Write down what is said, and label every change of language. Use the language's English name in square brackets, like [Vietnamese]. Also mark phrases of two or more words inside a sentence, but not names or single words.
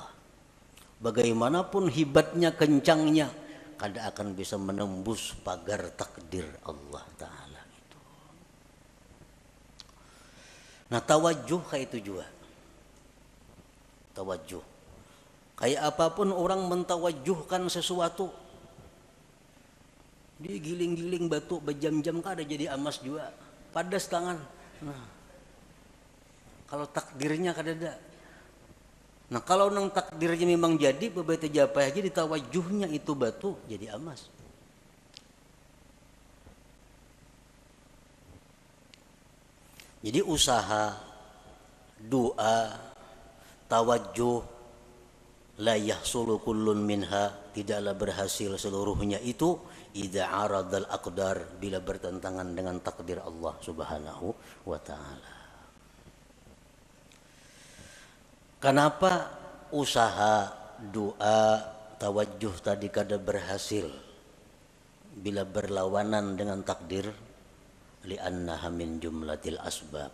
[Banjar] Bagaimanapun hebatnya, kencangnya, kada akan bisa menembus pagar takdir Allah Ta'ala itu. Nah tawajuh kayak itu juga, tawajuh kayak apapun orang mentawajuhkan sesuatu, dia giling-giling batu berjam-jam kada jadi emas juga, padas tangan. Nah, kalau takdirnya kada ada. Nah kalau nang takdirnya memang jadi, beberapa japa aja ditawajuhnya itu batu jadi emas. [Indonesian] Jadi usaha, doa, tawajuh, [Arabic] لا يحصل كل منها, [Indonesian] tidaklah berhasil seluruhnya itu [Arabic] إذا عارض الأقدار, [Indonesian] bila bertentangan dengan takdir Allah [Arabic] سبحانه وتعالى. [Banjar] Kenapa usaha, doa, tawajjuh tadi kada berhasil bila berlawanan dengan takdir, [Arabic] لأنها من جملة الأسباب.